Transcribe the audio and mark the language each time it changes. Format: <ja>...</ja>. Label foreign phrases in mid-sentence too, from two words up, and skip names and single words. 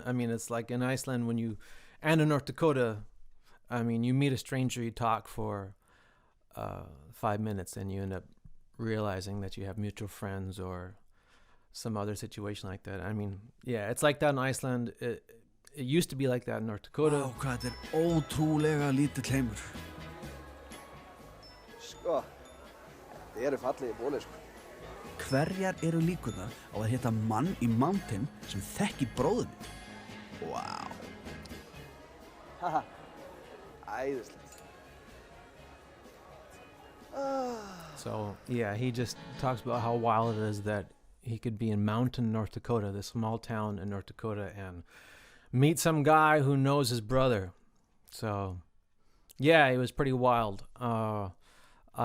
<en>I mean, it's like in Iceland and in North Dakota, I mean, you meet a stranger, you talk for 5 minutes, and you end up realizing that you have mutual friends or some other situation like that. I mean, yeah, it's like that in Iceland. It used to be like that in North Dakota.</en> <is>Vá, hvað þetta ótrúlega lítill heimur. Sko, þið eru fallið í bóli, sko. Hverjar eru líkurnar á að hitta mann í mountain sem þekki bróður minn? Wow. Haha, æðislegt.</is> <en>So yeah, he just talks about how wild it is that he could be in Mountain, North Dakota, this small town in North Dakota, and meet some guy who knows his brother. So yeah, it was pretty wild.</en>